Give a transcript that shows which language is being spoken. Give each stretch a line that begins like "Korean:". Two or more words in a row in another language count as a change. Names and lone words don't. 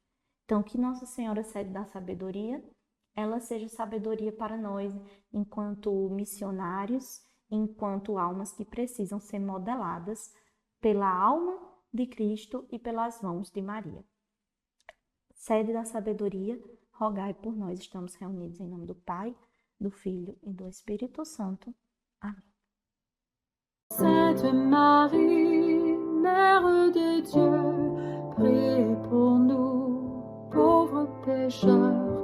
Portuguese: Então, que Nossa Senhora sede da sabedoria, ela seja sabedoria para nós, enquanto missionários, enquanto almas que precisam ser modeladas pela alma de Cristo e pelas mãos de Maria. Sede da sabedoria, rogai por nós. Estamos reunidos em nome do Pai, do Filho e do Espírito Santo. Amém.
French: Sainte Marie, Mère de Dieu, priez pour nous, pauvres pécheurs,